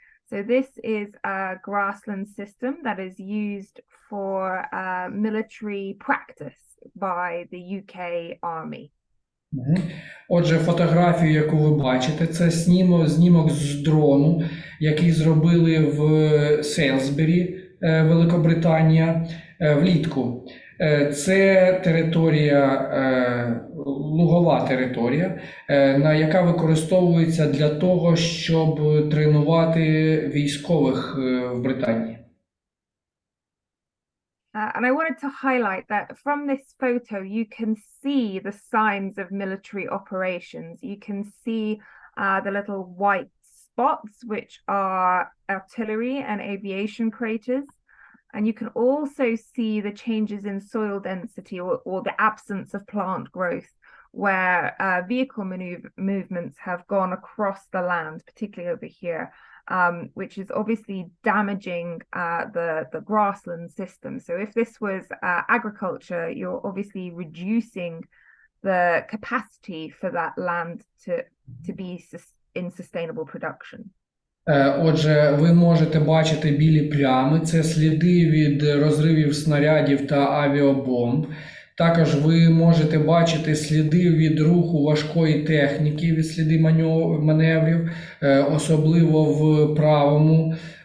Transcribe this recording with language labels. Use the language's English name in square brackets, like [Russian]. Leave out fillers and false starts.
[English] So this is a grassland system that is used for military practice by the UK Army. [Ukrainian] Отже, фотографію, яку ви бачите, це знімок з дрону, який зробили в Сейлсбері, Великобританія, влітку. Це територія, лугова територія, яка використовується для того, щоб тренувати військових в Британії. [English] And I wanted to highlight that from this photo, you can see the signs of military operations. You can see the little white spots, which are artillery and aviation craters. And you can also see the changes in soil density or the absence of plant growth, where vehicle movements have gone across the land, particularly over here, which is obviously damaging the grassland system. So if this was agriculture, you're obviously reducing the capacity for that land to be in sustainable production. [Ukrainian] Отже, ви можете бачити білі плями, це сліди від розривів снарядів та авіабомб. Також ви можете бачити сліди від руху важкої техніки, від сліди маневрів, особливо в правому